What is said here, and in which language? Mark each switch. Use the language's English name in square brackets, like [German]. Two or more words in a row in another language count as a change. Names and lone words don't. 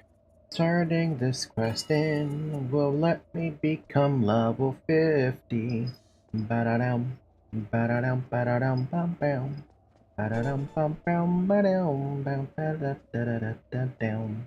[English] Turning this quest in will let me become level 50. Ba-da-dum, ba-da-dum, ba-da-dum, bum-bum. Ba-da-dum, bum-bum, ba-dum, bum, ba-da-da-da-da-da-dum.